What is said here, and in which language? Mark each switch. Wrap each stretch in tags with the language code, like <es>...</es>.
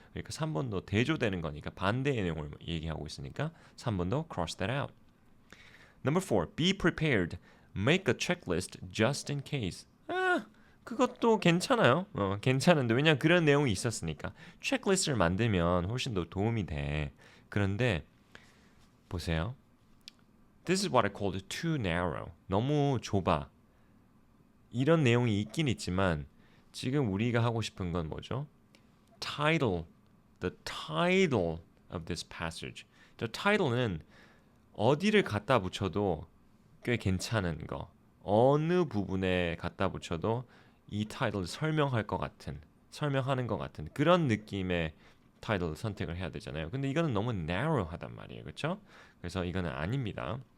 <ko>그러니까 3번도 대조되는 거니까 반대의 내용을 얘기하고 있으니까 3번도</ko> <en>cross that out. Number 4. Be prepared. Make a checklist just in case.</en> <ko>그것도 괜찮아요. 괜찮은데 왜냐면 그런 내용이 있었으니까. 체크리스트를 만들면 훨씬 더 도움이 돼. 그런데 보세요.</ko> <en>This is what I called too narrow.</en> <ko>너무 좁아. 이런 내용이 있긴 있지만 지금 우리가 하고 싶은 건 뭐죠?</ko> <en>Title, the title of this passage.</en> <ko>저 title는 어디를 갖다 붙여도 꽤 괜찮은 거. 어느 부분에 갖다 붙여도 이 title를 설명하는 것 같은 그런 느낌의 타이틀 선택을 해야 되잖아요. 근데 이거는 너무 narrow하단 말이에요. 그렇죠? 그래서 이거는 아닙니다.</ko>